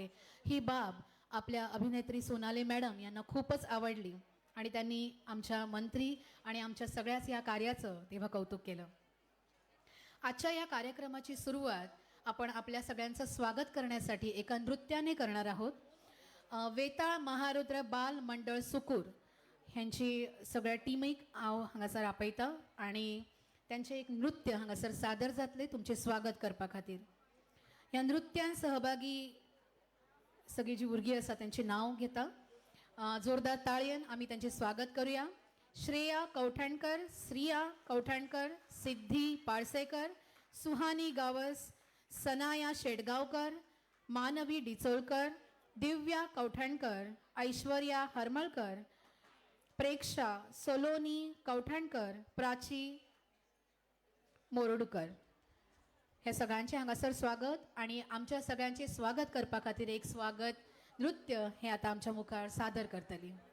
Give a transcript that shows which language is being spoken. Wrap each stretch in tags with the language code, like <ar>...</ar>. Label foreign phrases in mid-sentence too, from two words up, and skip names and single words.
<mr>ही बाब आपल्या अभिनेत्री सोनाली मॅडम यांना खूपच आवडली आणि त्यांनी आमच्या मंत्री आणि आमच्या सगळ्याच या कार्याचं तेव्हा कौतुक केलं. आजच्या या कार्यक्रमाची सुरुवात आपण आपल्या सगळ्यांचं स्वागत करण्यासाठी एका नृत्याने करणार आहोत.</mr> <kok>वेताळ महारुद्र बाल मंडळ सुकूर ह्यांची सगळ्या टीमीक हांव हांगासर आपयता आणि त्यांचे एक नृत्य हांगासर सादर जातले तुमचे स्वागत करपा खातीर. ह्या नृत्यान सहभागी सगळी जी भुरगीं आसा त्यांचे नाव घेता.</kok> <mr>जोरदार ताळयेन आम्ही त्यांचे स्वागत करूया. श्रेया कवठणकर, श्रिया कवठणकर, सिद्धी पाळसेकर, सुहानी गावस, सनाया शेडगावकर, मानवी डिचोळकर, दिव्या कवठणकर, ऐश्वर्या हरमळकर, प्रेक्षा सोलोनी कवठणकर, प्राची मोरडूकर.</mr> <kok>हे सगळ्यांचे हांगासर स्वागत आणि आमच्या सगळ्यांचे स्वागत करपा खातीर एक स्वागत नृत्य हे आता आमच्या मुखार सादर करतली.</kok>